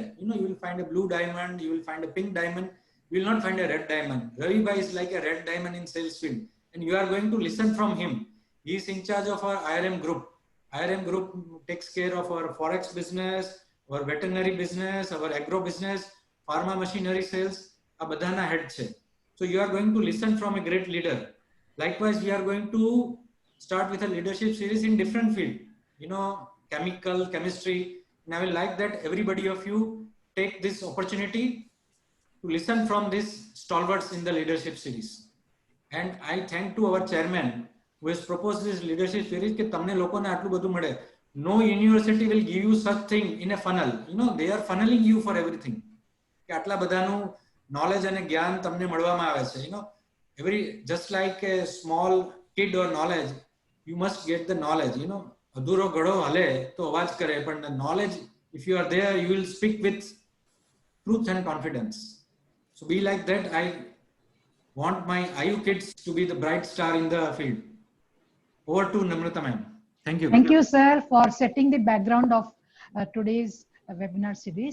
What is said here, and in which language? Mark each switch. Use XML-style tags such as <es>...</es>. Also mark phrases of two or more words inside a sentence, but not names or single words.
<en>You know, you will find a blue diamond, you will find a pink diamond. You will not find a red diamond. Ravi Bhai is like a red diamond in sales field. And you are going to listen from him. He is in charge of our IRM group. IRM group takes care of our forex business, our veterinary business, our agro business, pharma machinery sales.</en> <gu>આ બધાના head છે.</gu> <en>So you are going to listen from a great leader. Likewise, we are going to start with a leadership series in different field. You know, chemical, chemistry. And I will like that everybody of you take this opportunity to listen from these stalwarts in the leadership series. And I thank to our chairman who has proposed this leadership series</en> <gu>કે તમને લોકોને આટલું બધું મળે.</gu> <en>No university will give you such thing in a funnel. You know, they are funneling you for everything.</en> <gu>કે આટલા બધાનું knowledge અને જ્ઞાન તમને મળવામાં આવે છે.</gu> <en>You know, just like a small kid or knowledge, you must get the knowledge. You know,</en> <gu>અધૂરો ઘડો હલે તો અવાજ કરે, પણ</gu> <en>the knowledge, if you are there, you will speak with truth and confidence. So be like that. I want my IU kids to be the bright star in the field. Over to Namrata ma'am. Thank you. Thank you, sir, for setting the background of today's webinar series.</en>